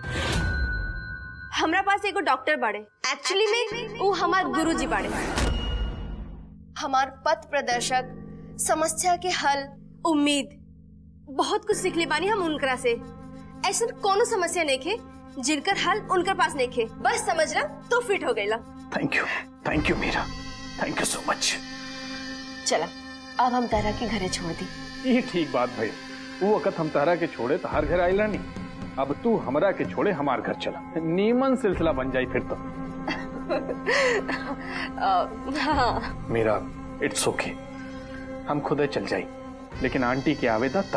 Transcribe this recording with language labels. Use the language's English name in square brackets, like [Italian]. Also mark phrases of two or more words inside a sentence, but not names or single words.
[Bhojpuri] हमरा पास एगो डॉक्टर बाड़े, एक्चुअली में वो हमार गुरुजी बाड़े। हमार पथ प्रदर्शक, समस्या के हल, उम्मीद, बहुत कुछ सीख ले बानी हम उनकरा से। ऐसा कोनो समस्या नहीं खे जिनकर हल उनकर पास नहीं खे, बस समझ ला तो फिट हो गईला। [English] thank you Meera, thank you so much. [Bhojpuri] चला अब हम तारा के घरे छोड़ दी। ये ठीक बात भाई, वो वक्त हम तारा के छोड़े तो हर घर आइला नहीं, अब तू हमरा के छोड़े हमार घर चला, नीमन सिलसिला बन जाई फिर तो। हाँ। मीरा [English] it's okay, [Bhojpuri] हम खुद चल जाई, लेकिन आंटी के आवेदा तब।